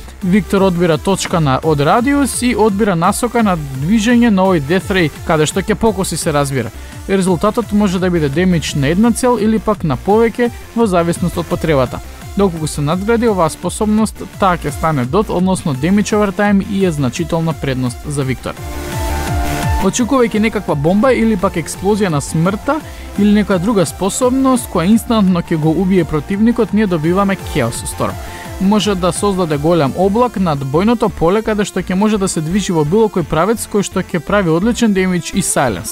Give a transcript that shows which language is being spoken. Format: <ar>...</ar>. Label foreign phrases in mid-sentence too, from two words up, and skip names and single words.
<mk>Виктор одбира точка од радиус и одбира насока на движење на овој Death Ray, каде што ќе покоси се разбира. Резултатот може да биде демидж на една цел или пак на повеќе во зависност од потребата. Доколку се надгради оваа способност, таа ќе стане дот, односно</mk> <en>damage over time</en> <mk>и е значителна предност за Виктор. Очекувајќи некаква бомба или пак експлозија на смртта или некоја друга способност која инстантно ќе го убие противникот, ние добиваме Chaos Storm. Може да создаде голем облак над бојното поле каде што ќе може да се движи во било кој правец кој што ќе прави одличен демидж и silence.</mk>